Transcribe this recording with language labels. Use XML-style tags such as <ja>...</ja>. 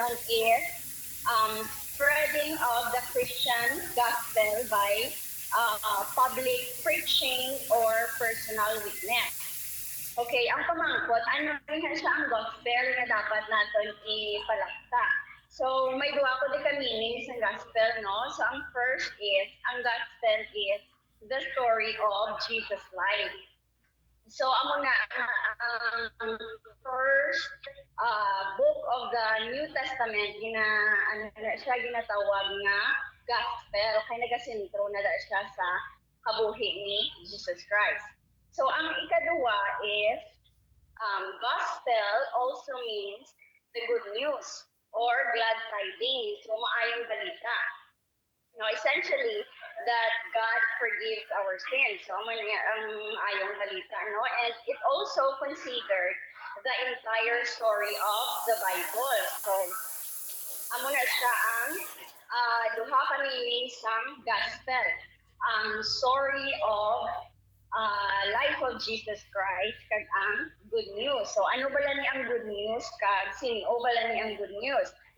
<en>is spreading of the Christian gospel by public preaching or personal witness.</en> <hil>Okay, ang pamangkot, ano rin siya ang gospel na dapat natin ipalakta. So, may duwa ko din ka meanings ng gospel, no?</hil> <en>So, ang first is, ang gospel is the story of Jesus' life.</en> <hil>So, amo na ang</hil> <en>first book of the New Testament</en> <hil>siya ginatawag nga gospel kay nagasentro na siya sa kabuhi ni Jesus Christ. So, ang ikaduwa is</hil> <en>gospel also means the good news or glad tidings,</en> <hil>so maayong balita.</hil> <en>No, essentially, that God forgives our sins.</en> <hil>So, ayong balita, no?</hil> <en>And it also considered the entire story of the Bible.</en> <hil>So, amo na siya ang duha ka meanings ng gospel.</hil> <en>Ang story of life of Jesus Christ kag ang good news.</en> <hil>So, ano bala ni ang good news kag sino bala ni ang good news?</hil>